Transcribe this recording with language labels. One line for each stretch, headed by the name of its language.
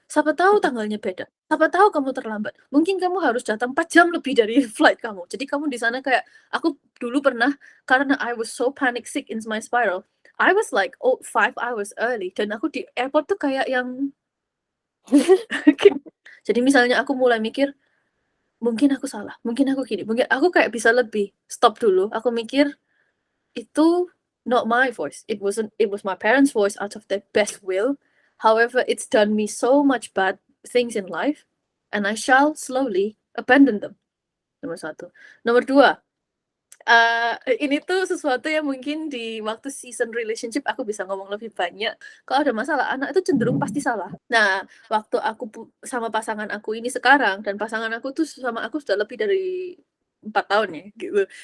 Indonesian: Siapa tahu tanggalnya beda. Siapa tahu kamu terlambat. Mungkin kamu harus datang 4 jam lebih dari flight kamu. Jadi kamu di sana kayak, aku dulu pernah, karena
English: I was so panic sick in my spiral, I was like 5 hours early
Indonesian: dan aku di airport tuh kayak yang jadi misalnya aku mulai mikir, mungkin aku salah, mungkin aku gini, mungkin aku kayak bisa lebih stop dulu. Aku mikir itu
English: not my voice. It was my parents' voice out of their best will. However, it's done me so much bad things in life, and I shall slowly abandon them.
Indonesian: Nomor 1. Nomor 2, ini tuh sesuatu yang mungkin di waktu season relationship aku bisa ngomong lebih banyak. Kalau ada masalah, anak itu cenderung pasti salah. Nah, waktu aku sama pasangan aku ini sekarang, dan pasangan aku tuh sama aku sudah lebih dari 4 tahun ya, gitu.